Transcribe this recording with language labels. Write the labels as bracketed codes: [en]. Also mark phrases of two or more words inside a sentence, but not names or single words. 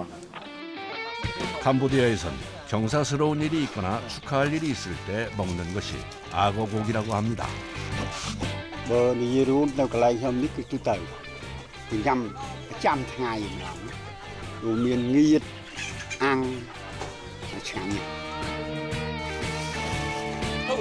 [ko] 캄보디아에선 경사스러운 일이 있거나 축하할 일이 있을 때 먹는 것이 악어 고기라고 합니다. [km] បើនិយាយរួមនៅកន្លែងខ្ញុំនេះគឺទូទៅញ៉ាំចាំថ្ងៃម្ដងរួមមានងៀតអាំងឆ្ងាញ់ណាស់